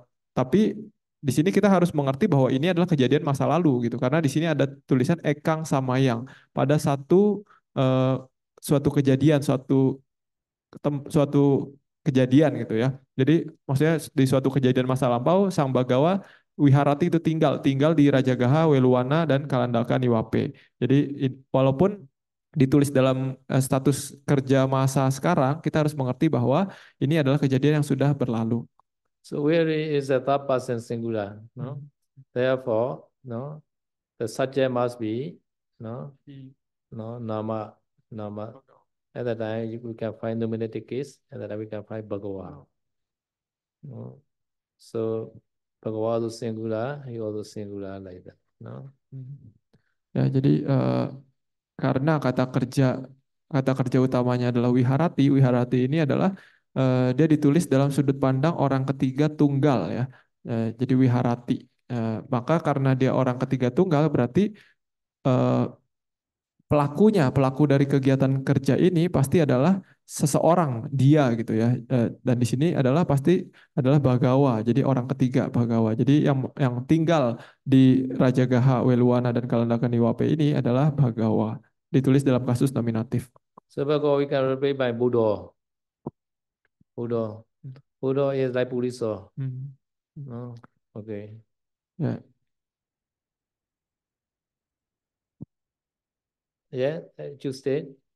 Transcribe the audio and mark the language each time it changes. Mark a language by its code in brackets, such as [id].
[id] Tapi di sini kita harus mengerti bahwa ini adalah kejadian masa lalu gitu, karena di sini ada tulisan ekang samayang pada eh, suatu kejadian, suatu kejadian gitu ya. Jadi maksudnya di suatu kejadian masa lampau, Sang Bagawa Wiharati itu tinggal di Rajagaha, Weluwana, dan Kalandaka Niwape. Jadi walaupun ditulis dalam status kerja masa sekarang, kita harus mengerti bahwa ini adalah kejadian yang sudah berlalu. [en] So where is the third person singular? No. Therefore, no, the subject must be no, no nama. At that time we can find nominative case. At that time we can find Bhagawa. No. So Bhagawa also singular, he also singular like that. No. [id] Ya, jadi karena kata kerja utamanya adalah wiharati. Wiharati ini adalah dia ditulis dalam sudut pandang orang ketiga tunggal ya. Jadi wiharati. Maka karena dia orang ketiga tunggal berarti eh, pelaku dari kegiatan kerja ini pasti adalah seseorang dia gitu ya. Dan di sini adalah pasti adalah Bagawa. Jadi orang ketiga Bagawa. Jadi yang tinggal di Rajagaha, Weluwana, dan Kalandaka Niwape ini adalah Bagawa. Ditulis dalam kasus nominatif. [en] So Bhagawa we can replace by Buddha. Buddha is like Purisa. No. Okay. [id] Ya. [en] Yeah, Tuesday.